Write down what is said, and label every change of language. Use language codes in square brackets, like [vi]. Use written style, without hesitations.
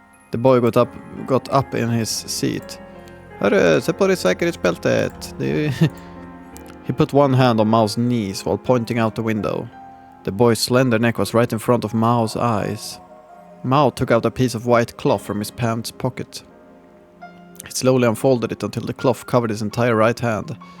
[en] The boy got up in his seat. [sv] Hörru, sätt på dig säkerhetsbältet. [en] He put one hand on Mao's knees while pointing out the window. The boy's slender neck was right in front of Mao's eyes. Maou took out a piece of white cloth from his pants pocket. He slowly unfolded it until the cloth covered his entire right hand.